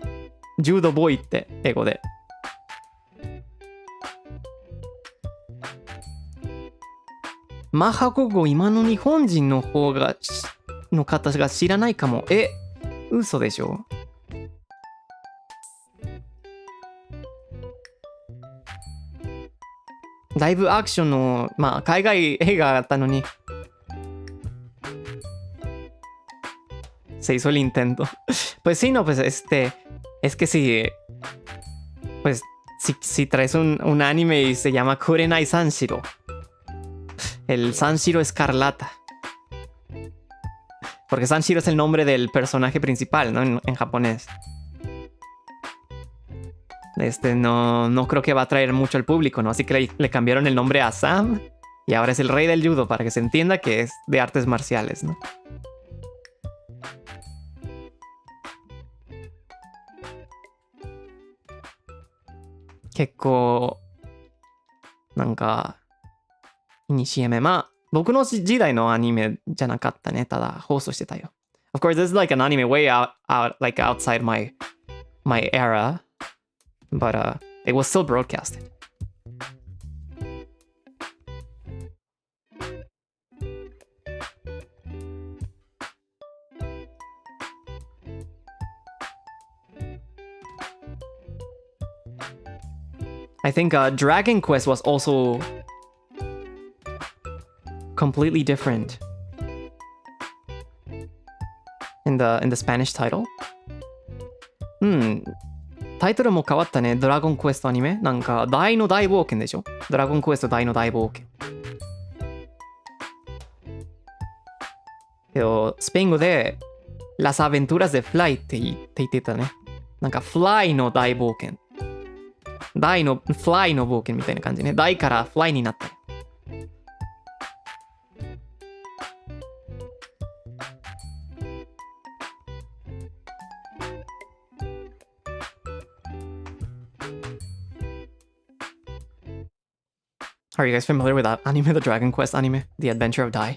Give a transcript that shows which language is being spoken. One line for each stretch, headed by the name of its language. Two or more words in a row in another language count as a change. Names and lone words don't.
Japanese: 柔道ボーイって英語で。マッハ555今の日本人の方がの方が知らないかも。嘘でしょ。だいぶアクションの海外映画だったのに。
Spanish: Se hizo el intento. Pues sí, no, pues es que si traes un anime y se llama Kurenai Sanshiro. El Sanshiro Escarlata. Porque Sanshiro es el nombre del personaje principal, ¿no? En japonés. No creo que va a atraer mucho al público, ¿no? Así que le cambiaron el nombre a Sam. Y ahora es el rey del judo, para que se entienda que es de artes marciales, ¿no? Kekko...
Japanese: なんか... いにしえめ。僕の時代のアニメじゃなかったね。ただ放送してたよ。
English: Of course, this is like an anime way like outside my era, but it was still broadcasted. I think Dragon Quest was also completely different in the Spanish title.
Japanese: タイトルも変わったね。ドラゴンクエストアニメ。なんか大の大冒険でしょ。ドラゴンクエスト大の大冒険。けどスペイン語で
Spanish: Las aventuras de Fly
Japanese: って言ってたね。なんか Fly の大冒険。大の Fly の冒険みたいな感じね。大から Fly になった。
English: Are you guys familiar with that anime, the Dragon Quest anime, The Adventure of Dai?